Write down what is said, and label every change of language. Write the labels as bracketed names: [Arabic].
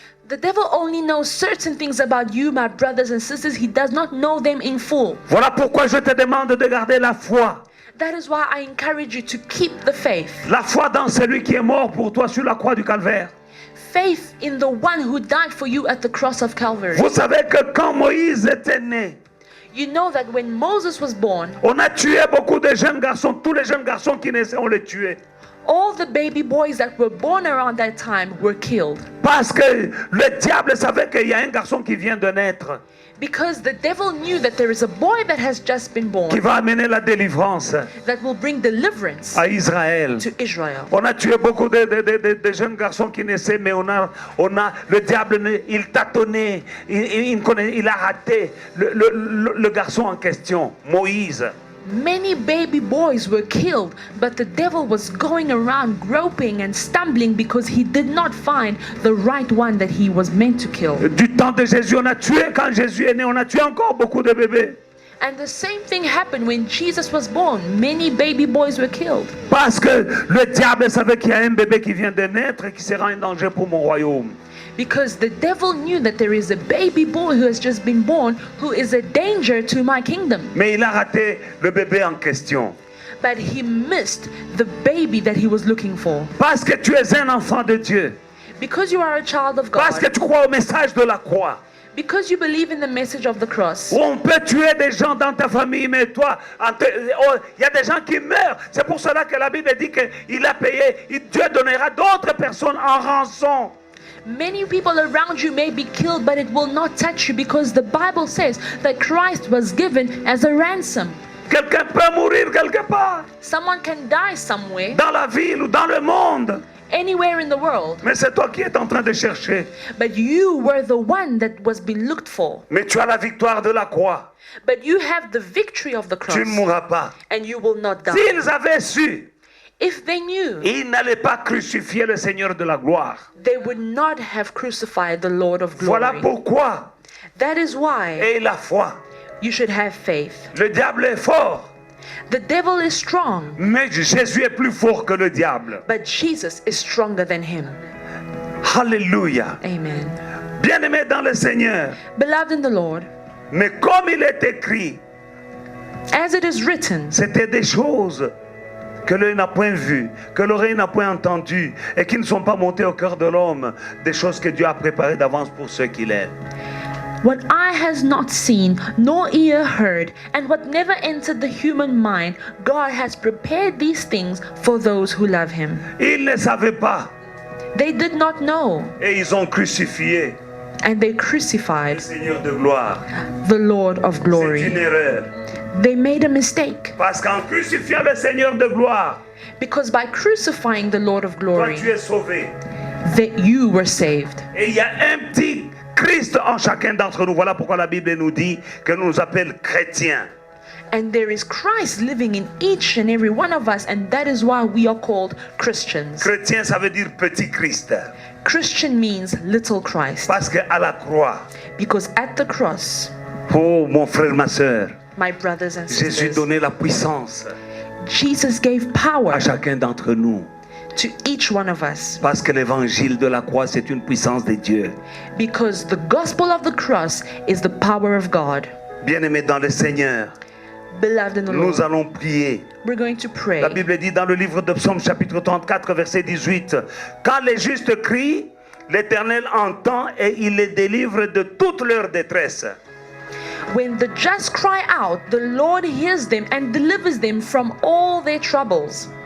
[English] The devil only knows certain things about you, my brothers and sisters. He does not know them in full. [French] Voilà pourquoi je te demande de garder la foi. [English] That is why I encourage you to keep the faith. [French] La foi dans celui qui est mort pour toi sur la croix du Calvaire. [English] Faith in the one who died for you at the cross of Calvary. [French] Vous savez que quand Moïse était né, [English] You know that when Moses was born, [French] on a tué beaucoup de jeunes garçons. Tous les jeunes garçons qui naissaient, on les tuait. [English] all the baby boys that were born around that time were killed. [French] Parce que le diable savait qu'il y a un garçon qui vient de naître, [English] Because the devil knew that there is a boy that has just been [French] qui [English] born [French] va amener la délivrance [English] that will bring deliverance [French] à Israël. [English] to Israel. [French] On a tué beaucoup de jeunes garçons qui naissaient, mais le diable, il tâtonnait, il a raté le garçon en question, Moïse. [English] Many baby boys were killed, but the devil was going around groping and stumbling because he did not find the right one that he was meant to kill. [French] Du temps de Jésus, on a tué, quand Jésus est né, on a tué encore beaucoup de bébés. [English] And the same thing happened when Jesus was born. Many baby boys were killed. [French] Parce que le diable savait qu'il y a un bébé qui vient de naître et qui sera un danger pour mon royaume. [English] Because the devil knew that there is a baby boy who has just been born who is a danger to my kingdom. [French] Mais il a raté le bébé en question. [English] But he missed the baby that he was looking for. [French] Parce que tu es un enfant de Dieu. [English] Because you are a child of [French] Parce que [English] God. [French] tu crois au message de la croix. [English] Because you believe in the message of the cross. [French] On peut tuer des gens dans ta famille, mais toi, il y a des gens qui meurent. C'est pour cela que la Bible dit qu'il a payé. Dieu donnera d'autres personnes en rançon. [English] Many people around you may be killed, but it will not touch you because the Bible says that Christ was given as a ransom. [French] Quelqu'un peut mourir quelque part, [English] Someone can die somewhere [French] dans la ville ou dans le monde. [English] anywhere in the world. [French] Mais c'est toi qui es en train de chercher. [English] But you were the one that was being looked for. [French] Mais tu as la victoire de la croix. [English] But you have the victory of the cross. [French] Tu ne mourras pas. [English] And you will not die. [French] S'ils avaient su, [English] If they knew, [French] ils n'allaient pas crucifier le Seigneur de la gloire. [English] they would not have crucified the Lord of glory. [French] Voilà pourquoi, [English] That is why [French] aie la foi. [English] you should have faith. [French] Le diable est fort, [English] The devil is strong, [French] mais Jésus est plus fort que le diable. [English] but Jesus is stronger than him. [French] Alléluia. [English] Amen. [French] Bien-aimés dans le Seigneur, [English] Beloved in the Lord, [French] mais comme il est écrit, [English] as it is written, [French] c'était des choses que l'œil n'a point vues, que l'oreille n'a point entendues, et qui ne sont pas montées au cœur de l'homme, des choses que Dieu a préparées d'avance pour ceux qui l'aiment. [English] what eye has not seen, nor ear heard, and what never entered the human mind, God has prepared these things for those who love him. [French] Ils ne savaient pas, [English] They did not know, [French] et ils ont crucifié [English] and they [French] le [English] crucified [French] Seigneur de gloire. [English] the Lord of [French] C'est [English] glory. [French] une erreur. [English] They made a mistake, [French] Parce qu'en crucifiant le Seigneur de gloire, [English] because by crucifying the Lord of [French] toi [English] glory, [French] tu es sauvé. [English] that you were saved. [French] Et il y a un petit Christ en chacun d'entre nous. Voilà pourquoi la Bible nous dit que nous appelle chrétiens. [English] And there is Christ living in each and every one of us, and that is why we are called Christians. [French] Chrétien, ça veut dire petit Christ. [English] Christian means little Christ, [French] Parce qu'à la croix, [English] because at the cross, [French] oh mon frère, ma soeur, [English] my brothers and [French] Jésus [English] sisters, [French] donnait la puissance [English] Jesus gave power [French] à chacun d'entre nous. [English] to each one of us, [French] Parce que l'évangile de la croix, c'est une puissance de Dieu. [English] because the gospel of the cross is the power of God. [French] Bien-aimés dans le Seigneur, [English] Beloved in the [French] nous [English] Lord, [French] allons prier. [English] we're going to pray. [French] La Bible dit dans le livre de Psaume chapitre 34 verset 18, quand les justes crient, l'Éternel entend et il les délivre de toute leur détresse. [English] When the just cry out, the Lord hears them and delivers them from all their troubles.